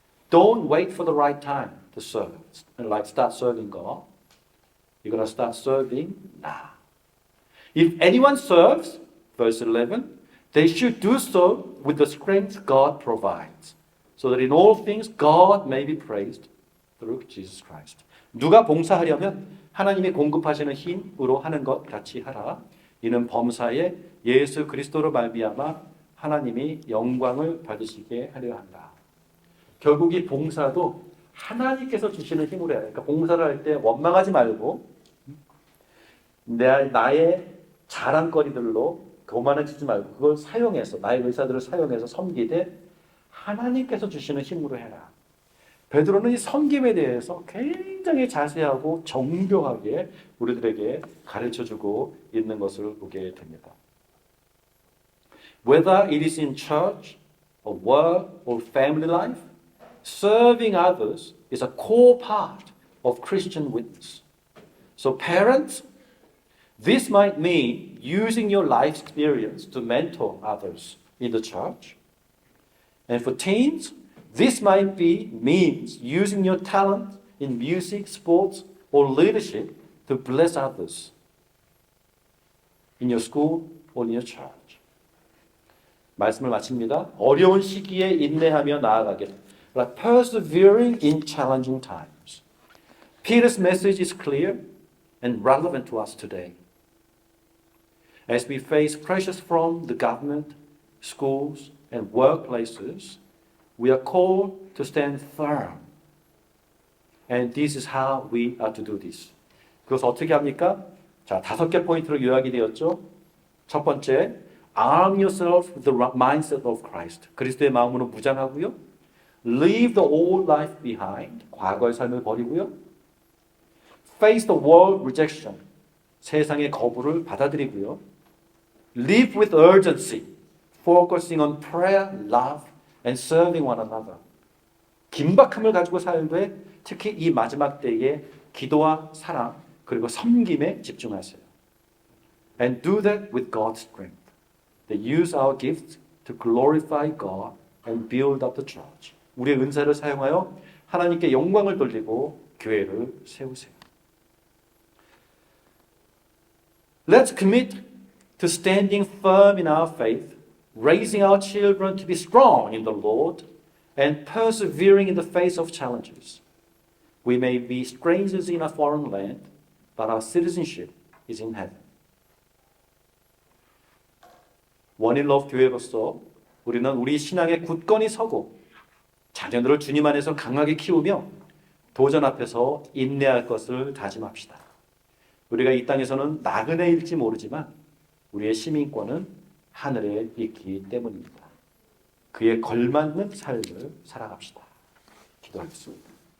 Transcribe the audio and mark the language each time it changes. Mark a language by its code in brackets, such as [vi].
[en] Don't wait for the right time to serve, like start serving God. You're going to start serving now. If anyone serves, verse 11, they should do so with the strength God provides, so that in all things God may be praised through Jesus Christ. [ko] 누가 봉사하려면 하나님이 공급하시는 힘으로 하는 것 같이 하라. 이는 범사에 예수 그리스도로 말미암아 하나님이 영광을 받으시게 하려 한다. 결국 이 봉사도 하나님께서 주시는 힘으로 해야 돼. 그러니까 봉사를 할 때 원망하지 말고 나의 자랑거리들로 교만해지지 말고 그걸 사용해서 나의 의사들을 사용해서 섬기되 하나님께서 주시는 힘으로 해라. 베드로는 이 섬김에 대해서 굉장히 자세하고 정교하게 우리들에게 가르쳐주고 있는 것을 보게 됩니다. [en] Whether it is in church, or work, or family life, serving others is a core part of Christian witness. So parents, this might mean using your life experience to mentor others in the church. And for teens, this might means using your talent in music, sports, or leadership to bless others in your school or in your church. [ko] 말씀을 마칩니다. 어려운 시기에 인내하며 나아가게. [en] Like persevering in challenging times. Peter's message is clear and relevant to us today. As we face pressures from the government, schools, and workplaces, we are called to stand firm. And this is how we are to do this. [ko] 그것을 어떻게 합니까? 자, 5개 포인트로 요약이 되었죠. 첫 번째, [en] arm yourself with the mindset of Christ. [ko] 그리스도의 마음으로 무장하고요. [en] Leave the old life behind. [ko] 과거의 삶을 버리고요. [en] Face the world rejection. [ko] 세상의 거부를 받아들이고요. [en] Live with urgency. Focusing on prayer, love, and serving one another. [ko] 긴박함을 가지고 살되 특히 이 마지막 때에 기도와 사랑 그리고 섬김에 집중하세요. [en] And do that with God's strength. They use our gifts to glorify God and build up the church. [ko] 우리의 은사를 사용하여 하나님께 영광을 돌리고 교회를 세우세요. [en] Let's commit to standing firm in our faith, raising our children to be strong in the Lord, and persevering in the face of challenges. We may be strangers in a foreign land, but our citizenship is in heaven. [ko] 원인러브 교회로서 우리는 우리 신앙에 굳건히 서고 자녀들을 주님 안에서 강하게 키우며 도전 앞에서 인내할 것을 다짐합시다. 우리가 이 땅에서는 나그네일지 모르지만 우리의 시민권은 하늘에 있기 때문입니다. 그에 걸맞는 삶을 살아갑시다. 기도하겠습니다.